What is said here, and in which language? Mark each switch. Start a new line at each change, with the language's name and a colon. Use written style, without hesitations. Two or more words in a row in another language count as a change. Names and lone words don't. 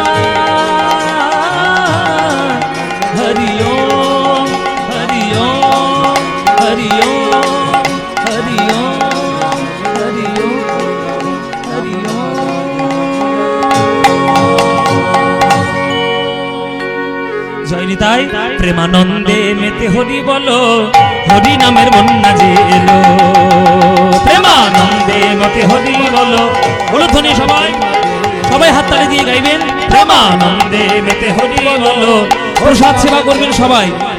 Sanskrit: हरि ओम हरि ओम हरि ओम हरि ओम हरि ओम हरि ओम।
Bangla: জয় নিতাই। প্রেমানন্দে মেতে হরি বলো, হরি নামের বন্যা যে এলো। প্রেমানন্দে মেতে হরি বলো, বলো ধ্বনি সবাই, সবাই হাততালি দিয়ে গাইবেন। প্রেমানন্দে মেতে হরি বলো, প্রসাদ সেবা করবেন সবাই।